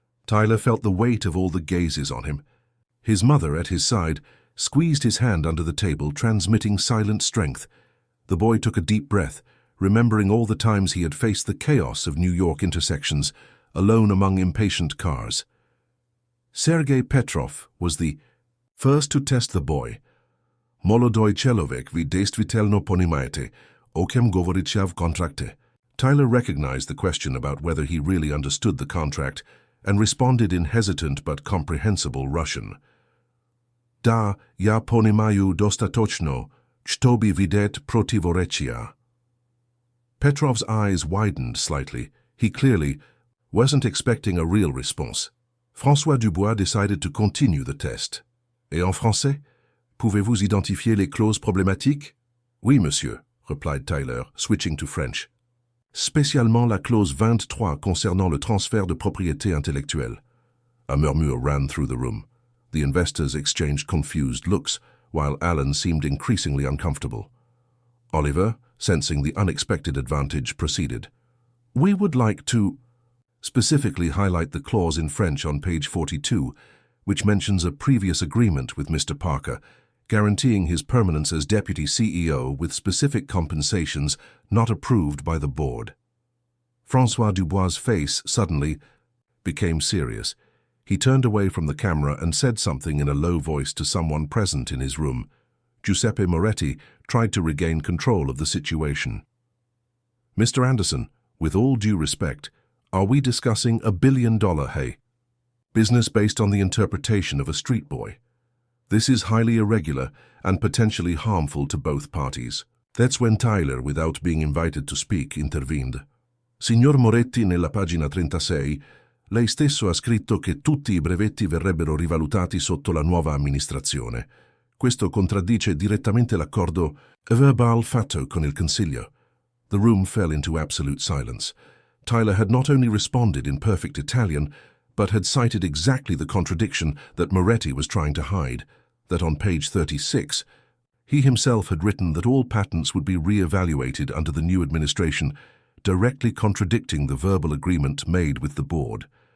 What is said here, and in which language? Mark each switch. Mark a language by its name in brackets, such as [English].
[English] Tyler felt the weight of all the gazes on him. His mother, at his side, squeezed his hand under the table, transmitting silent strength. The boy took a deep breath, remembering all the times he had faced the chaos of New York intersections, alone among impatient cars. Sergei Petrov was the first to test the boy. [Russian] "Molodoj человек, ви действительно понимаете, о чем говорите в контракте?" [English] Tyler recognized the question about whether he really understood the contract and responded in hesitant but comprehensible Russian. [Russian] "Да, я понимаю достаточно, чтобы видеть противоречия." [English] Petrov's eyes widened slightly. He clearly wasn't expecting a real response. François Dubois decided to continue the test. [French] "Et en français? Pouvez-vous identifier les clauses problématiques?" "Oui, monsieur," replied Tyler, switching to French. "Spécialement la clause 23 concernant le transfert de propriété intellectuelle." [English] A murmur ran through the room. The investors exchanged confused looks, while Alan seemed increasingly uncomfortable. Oliver, sensing the unexpected advantage, proceeded. "We would like to specifically highlight the clause in French on page 42, which mentions a previous agreement with Mr. Parker, guaranteeing his permanence as deputy CEO with specific compensations not approved by the board." François Dubois' face suddenly became serious. He turned away from the camera and said something in a low voice to someone present in his room. Giuseppe Moretti tried to regain control of the situation. "Mr. Anderson, with all due respect, are we discussing $1 billion business based on the interpretation of a street boy? This is highly irregular and potentially harmful to both parties." That's when Tyler, without being invited to speak, intervened. [Italian] "Signor Moretti, nella pagina 36, lei stesso ha scritto che tutti I brevetti verrebbero rivalutati sotto la nuova amministrazione. Questo contraddice direttamente l'accordo verbal fatto con il Consiglio." [English] The room fell into absolute silence. Tyler had not only responded in perfect Italian, but had cited exactly the contradiction that Moretti was trying to hide, that on page 36, he himself had written that all patents would be re-evaluated under the new administration, directly contradicting the verbal agreement made with the board.